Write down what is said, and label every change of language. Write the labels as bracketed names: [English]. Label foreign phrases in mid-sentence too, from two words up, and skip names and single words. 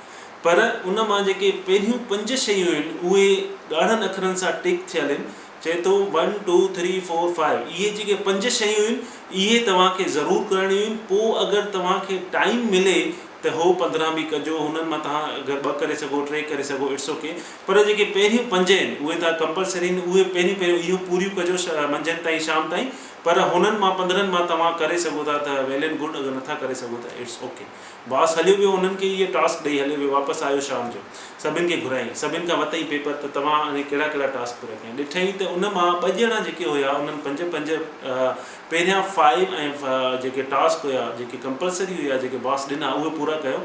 [Sindhi] पर उन मां जेके पहिरियूं 5 शयूं आहिनि उहे ॻाढ़नि अखरनि सां टिक थियल आहिनि। चए थो 1 2 3 4 5 इहे जेके 5 शयूं आहिनि इहे तव्हांखे ज़रूरु करणियूं आहिनि। पोइ अगरि तव्हांखे टाइम मिले त हो 15 बि कजो, हुननि मां तव्हां अगरि 2 करे सघो, 3 करे सघो, [English] It's okay. [Sindhi] पर जेके पहिरियूं 5 आहिनि उहे तव्हां कंपलसरी आहिनि, उहे पहिरियों इहो पूरियूं कजो मंझंदि ताईं शाम ताईं। पर हुननि मां 15 मां तव्हां करे सघो था त [English] well and good, [Sindhi] अगरि नथा करे सघो त [English] it's okay. [Sindhi] बॉस हलियो वियो, उन्हनि खे इहे टास्क ॾेई हलियो वियो, वापसि आयो शाम जो, सभिनि खे घुराई, सभिनि खां वरितई पेपर त तव्हां हाणे कहिड़ा कहिड़ा टास्क पूरा कया। ॾिठईं त उन मां 2 ॼणा जेके हुआ उन्हनि 5 पहिरियां 5 ऐं जेके टास्क हुआ जेके कंपलसरी हुआ जेके बॉस ॾिना उहे पूरा कयो।